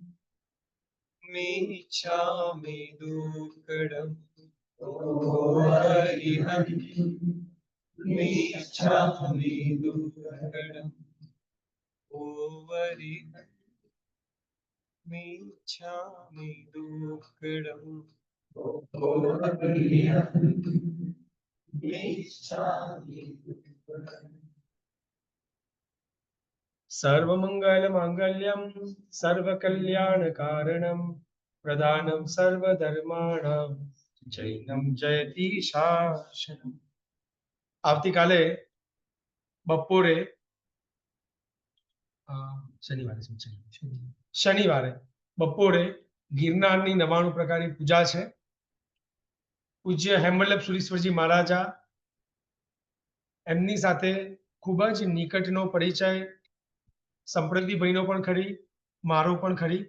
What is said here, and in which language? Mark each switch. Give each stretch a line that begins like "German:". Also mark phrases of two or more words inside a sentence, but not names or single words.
Prakrit languages: मिच्छामि दुक्कडम् ओ अरिहं मिच्छामि दुक्कडम् ओ अरिहं मिच्छामि दुक्कडम् ओ अरिहं मिच्छामि दुक्कडम्
Sanskrit: सर्वमंगल मांगल्यम सर्वकल्याणकारणम प्रदानं सर्वधर्माणां जैनं जयति शासनम।
Gujarati: આવતીકાલે બપોરે શનિવારે બપોરે ગિરનારની 99 પ્રકારની પૂજા છે. પૂજ્ય હેમવલ્લભ સુરીશ્વરજી મહારાજા એમની સાથે ખૂબ જ નિકટનો પરિચય સંપ્રતિભાઈનો પણ ખરી, મારો પણ ખરી.